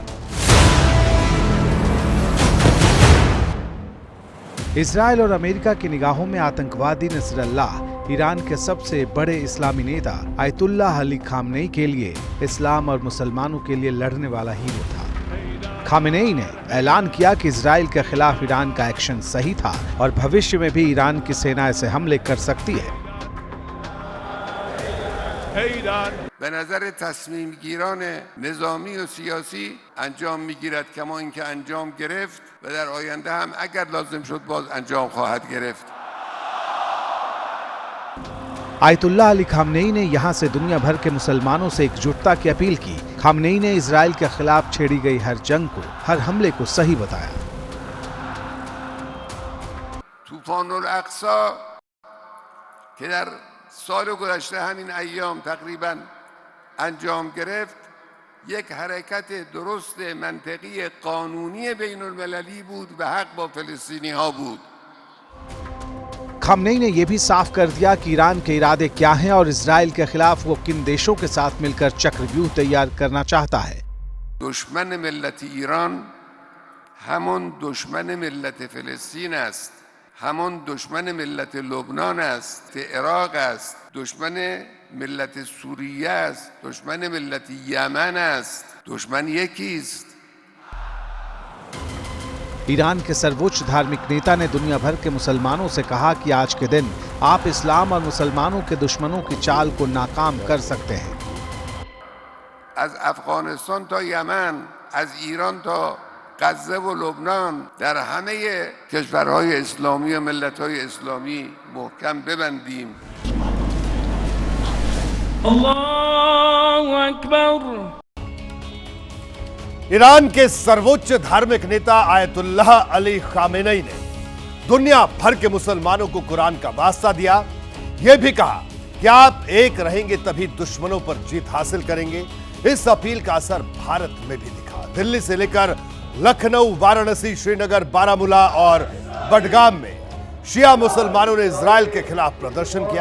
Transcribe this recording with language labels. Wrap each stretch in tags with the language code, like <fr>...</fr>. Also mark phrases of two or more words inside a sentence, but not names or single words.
<hi>इजराइल और अमेरिका की निगाहों में आतंकवादी नसरल्लाह ईरान के सबसे बड़े इस्लामी नेता आयतुल्लाह अली खामेनेई के लिए इस्लाम और मुसलमानों के लिए लड़ने वाला हीरो था। खामेनेई ने ऐलान किया कि इजराइल के खिलाफ ईरान का एक्शन सही था और भविष्य में भी ईरान की सेना ऐसे हमले कर सकती है।</hi> <fa>به نظر تصمیم گیران نظامی و سیاسی انجام میگیرد کما اینکه انجام گرفت و در آینده هم اگر لازم شد باز انجام خواهد گرفت.</fa> <hi>आयतुल्लाह अली खामेनेई ने यहां से दुनिया भर के मुसलमानों से एकजुटता की अपील की। खामेनेई ने इजराइल के खिलाफ छेड़ी गई हर जंग को, हर हमले को सही बताया।</hi> <fa>طوفان الاقصی که در سال گذشته همین ایام تقریبا انجام گرفت یک حرکت درست منطقی قانونی بین المللی بود و حق با فلسطینی ها بود.</fa> <hi>खामेनेई ने यह भी साफ कर दिया कि ईरान के इरादे क्या हैं और इजराइल के खिलाफ वो किन देशों के साथ मिलकर चक्रव्यूह तैयार करना चाहता है।</hi> <fa>دشمن ملت ایران همون دشمن ملت فلسطین است، همون دشمن ملت لبنان است، عراق است، دشمن ملت سوریه است، دشمن ملت یمن است. دشمن یکی است.</fa> <hi>ईरान के सर्वोच्च धार्मिक नेता ने दुनिया भर के मुसलमानों से कहा कि आज के दिन आप इस्लाम और मुसलमानों के दुश्मनों की चाल को नाकाम कर सकते हैं।</hi> <fa>از افغانستان تا یمن، از ایران تا غزه و لبنان در همه کشورهای اسلامی و ملت‌های اسلامی محکم ببندیم.</fa> <ar>الله اکبر.</ar> <hi>ईरान के सर्वोच्च धार्मिक नेता आयतुल्लाह अली खामेनेई ने दुनिया भर के मुसलमानों को कुरान का वास्ता दिया। यह भी कहा कि आप एक रहेंगे तभी दुश्मनों पर जीत हासिल करेंगे। इस अपील का असर भारत में भी दिखा। दिल्ली से लेकर लखनऊ, वाराणसी, श्रीनगर, बारामूला और बडगाम में शिया मुसलमानों ने इजराइल के खिलाफ प्रदर्शन किया।</hi>